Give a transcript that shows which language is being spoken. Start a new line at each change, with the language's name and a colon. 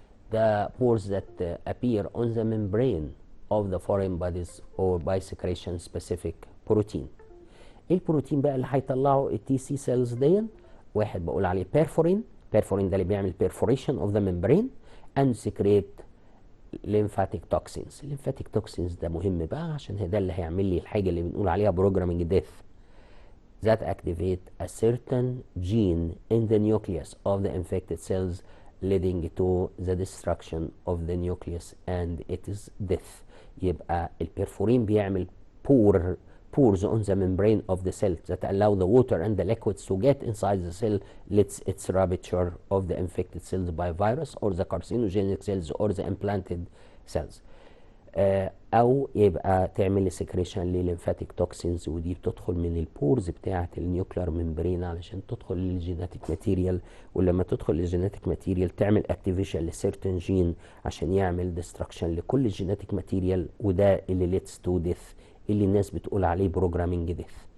English: The pores that appear on the membrane of the foreign bodies or by secretion specific protein.
Arabic: ايه البروتين بقى اللي هيطلعه التي سي سيلز دي؟ واحد بقول عليه بيرفورين ده اللي بيعمل
English: perforation of the membrane and secrete lymphatic toxins. lymphatic toxins
Arabic: ده مهم بقى عشان ده اللي هيعمل لي الحاجه اللي بنقول عليها
English: programming death. that activate a certain gene in the nucleus of the infected cells, leading to the destruction of the nucleus and its death.
Arabic: يبقى البرفورين بيعمل
English: pores on the membrane of the cell that allow the water and the liquids to get inside the cell, lets its rupture of the infected cells by virus or the carcinogenic cells or the implanted cells.
Arabic: او يبقى تعمل سكريشن لليمفاتيك توكسينز، ودي بتدخل من البورز بتاعه النيوكلير ممبرين علشان تدخل للجيناتيك ماتيريال، ولما تدخل للجيناتيك ماتيريال تعمل اكتيفيشن لسيرتن جين عشان يعمل ديستركشن لكل الجيناتيك ماتيريال، وده اللي ليتس تو ديث، اللي الناس بتقول عليه بروجرامينج ديث.